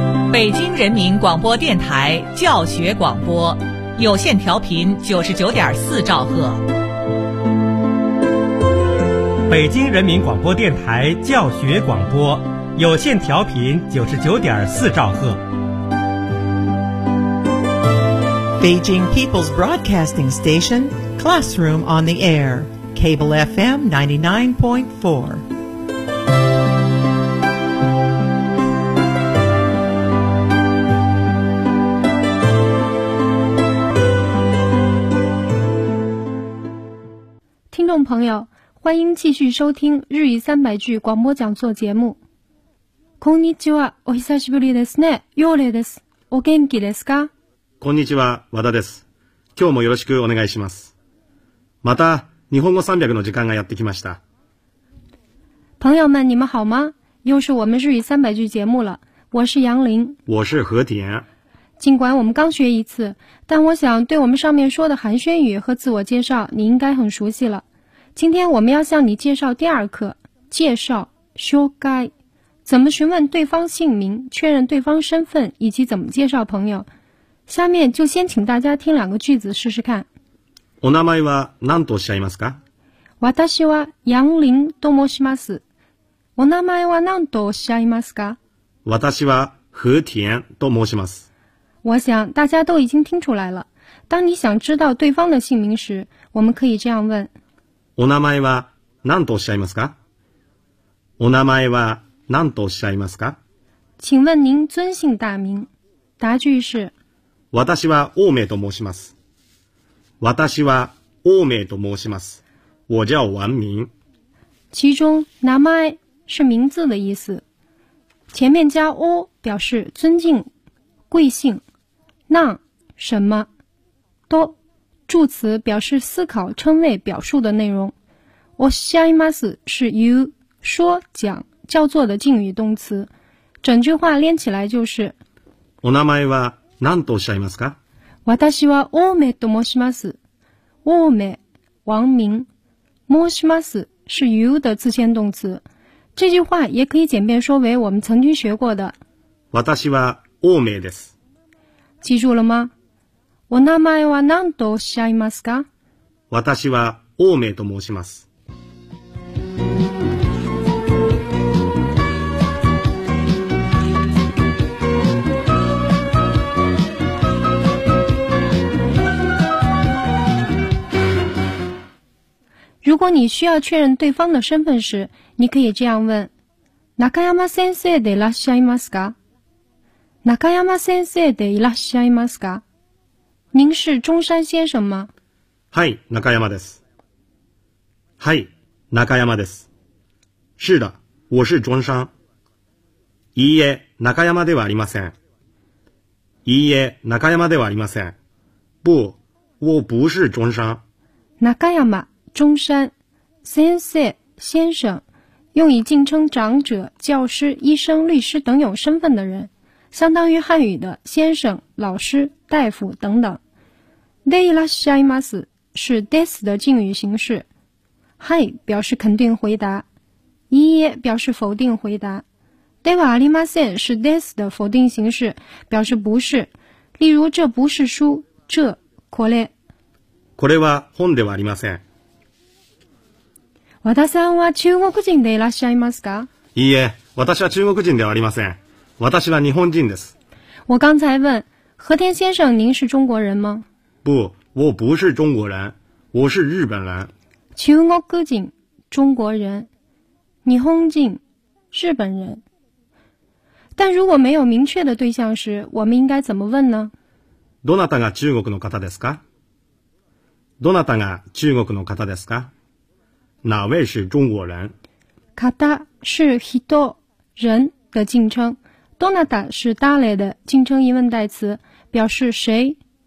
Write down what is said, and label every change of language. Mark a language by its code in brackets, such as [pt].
[zh] 北京人民广播电台教学广播，有线调频99.4兆赫。北京人民广播电台教学广播，有线调频99.4兆赫。 [en] Beijing People's Broadcasting Station, Classroom on the Air, Cable FM 99.4. Listeners, [zh] 朋友，欢迎继续收听日语三百句广播讲座节目。 [ja] こんにちは、お久しぶりですね。ヨーレです。お元気ですか？こんにちは、和田です。今日もよろしくお願いします。また、日本語三百の時間がやってきました。 [zh] 朋友们，你们好吗？又是我们日语三百句节目了。我是杨林。我是和田。尽管我们刚学一次，但我想对我们上面说的寒暄语和自我介绍，你应该很熟悉了。今天我们要向你介绍第二课，介绍 紹介，怎么询问对方姓名，确认对方身份，以及怎么介绍朋友。下面就先请大家听两个句子试试看。 [ja] お名前は何とおっしゃいますか？私は杨林と申します。お名前は何とおっしゃいますか？私は和田と申します。 [zh] 我想大家都已经听出来了。当你想知道对方的姓名时，我们可以这样问。 [ja] お名前は何とおっしゃいますか？お名前は何とおっしゃいますか？ [zh] 请问您尊姓大名？答句是。 [ja] 私は王明と申します。私は王明と申します。 [zh] 我叫王明。其中名前是名字的意思，前面加お表示尊敬、贵姓。那什么？都助词表示思考、称谓、表述的内容。おっしゃいます是 you 说、讲、叫做的敬语动词。整句话连起来就是。 [ja] お名前は。何とおっしゃいますか？私は王明と申します。王明、王明、申します [zh] 是 you 的自谦动词。这句话也可以简便说为我们曾经学过的。 [ja] 私は王明です。 [zh] 记住了吗？ [ja] お名前は何とおっしゃいますか？私は王明と申します。 [zh] 如果你需要确认对方的身份时，你可以这样问： [ja] 中山先生でいらっしゃいますか？中山先生でいらっしゃいますか？ [zh] 您是中山先生吗？ [ja] はい、中山です。はい、中山です。 [zh] 是的，我是中山。 [ja] いいえ、中山ではありません。いいえ、中山ではありません。 [zh] 不，我不是中山。中山。中山先生，先生，用以敬称长者、教师、医生、律师等有身份的人，相当于汉语的先生、老师、大夫等等。でいらっしゃいます是 des 的敬语形式。はい表示肯定回答，いいえ表示否定回答。ではありません是 des 的否定形式，表示不是。例如这不是书，这これ。 [ja] これは本ではありません。和田さんは中国人でいらっしゃいますか？いいえ、私は中国人ではありません。私は日本人です。 [zh] 我刚才问，和田先生，您是中国人吗？不，我不是中国人，我是日本人。中国人，中国人，日本人，日本人。但如果没有明确的对象时，我们应该怎么问呢？ [ja] どなたが中国の方ですか？どなたが中国の方ですか？ [zh] 哪位是中国人？方是人，人的敬称。どなた是誰的敬称疑问代词，表示谁。